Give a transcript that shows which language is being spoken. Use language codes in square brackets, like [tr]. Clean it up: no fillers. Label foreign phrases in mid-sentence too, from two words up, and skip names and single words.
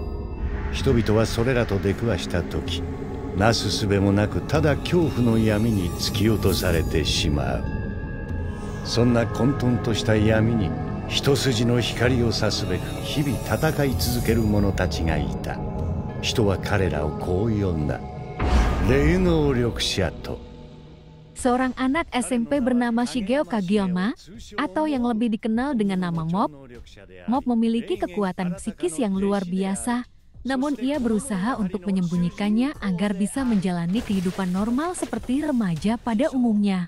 [ja] 人々はそれらと出くわした時、なすすべもなくただ恐怖の闇に突き落とされてしまう。そんな混沌とした闇に一筋の光を差すべく日々戦い続ける者たちがいた。人は彼らをこう呼んだ。霊能力者と。 [id] Seorang anak SMP bernama Shigeo Kageyama, atau yang lebih dikenal dengan nama Mob. Mob memiliki kekuatan psikis yang luar biasa, namun ia berusaha untuk menyembunyikannya agar bisa menjalani kehidupan normal seperti remaja pada umumnya.